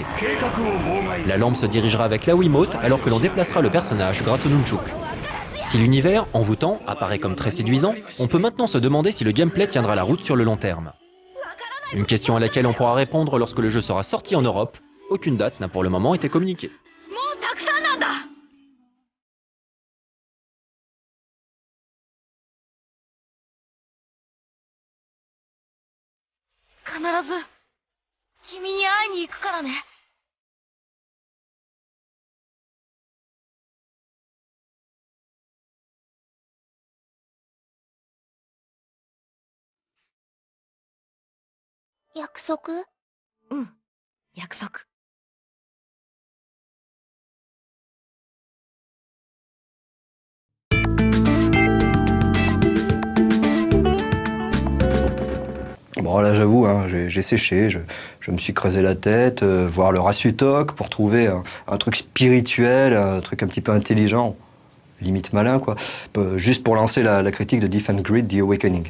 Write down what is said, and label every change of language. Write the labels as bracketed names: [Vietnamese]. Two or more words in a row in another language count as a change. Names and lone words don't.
[French] La lampe se dirigera avec la Wiimote alors que l'on déplacera le personnage grâce au Nunchuk. Si l'univers, envoûtant, apparaît comme très séduisant, on peut maintenant se demander si le gameplay tiendra la route sur le long terme. Une question à laquelle on pourra répondre lorsque le jeu sera sorti en Europe, aucune date n'a pour le moment été communiquée. [Japanese] 必ず君に会いに行くからね。約束？うん、約束。 [French] Bon là j'avoue, hein, j'ai séché, je me suis creusé la tête, voir le Rasutok pour trouver un truc spirituel, un truc un petit peu intelligent, limite malin quoi, juste pour lancer la critique de Defense Grid The Awakening.